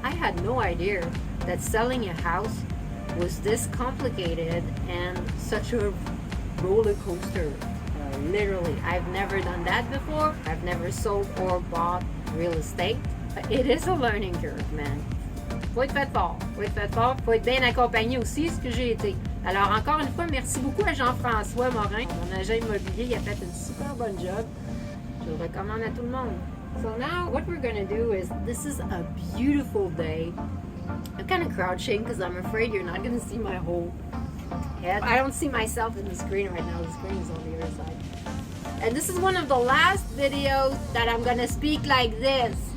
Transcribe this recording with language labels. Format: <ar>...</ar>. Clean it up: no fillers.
<en>I had no idea that selling a house was this complicated and such a roller coaster. Literally, I've never done that before. I've never sold or bought real estate. It is a learning curve, man.</en> <fr>Faut être fait fort. Faut être bien accompagné aussi, ce que j'ai été. Alors encore une fois, merci beaucoup à Jean-François Morin, mon agent immobilier. Il a fait une super bonne job. Je le recommande à tout le monde.</fr> <en>So now what we're gonna do is, this is a beautiful day. I'm kind of crouching because I'm afraid you're not going to see my whole head. I don't see myself in the screen right now. The screen is on the other side. And this is one of the last videos that I'm going to speak like this.</en>